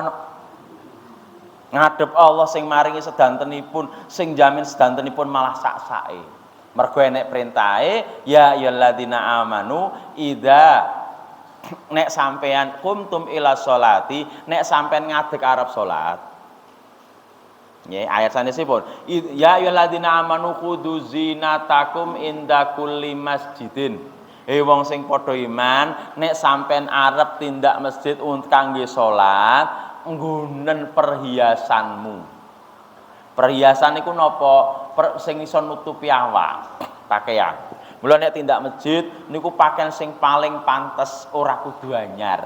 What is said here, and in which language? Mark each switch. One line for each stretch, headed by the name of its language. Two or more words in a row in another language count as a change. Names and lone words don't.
Javanese: Ngadep Allah sing maringi sedantenipun, sing jamin sedantenipun malah sak-sake. Mergo enek perintahe,
Arabic: يا أيها الذين آمنوا إذا
Javanese: nek sampean
Arabic: قمتم إلى الصلاة,
Javanese: nek sampean ngadeg arep salat. Nggih, ayat sanesipun.
Arabic: يا أيها الذين آمنوا خذوا زينتكم عند كل مسجد.
Javanese: Wong sing padha iman, nek sampean arep tindak masjid kangge salat, nggunen perhiasanmu. Perhiasan niku napa? Sing iso nutupi awak, pakaian. Mula nek tindak masjid niku pakaian sing paling pantes ora kudu anyar.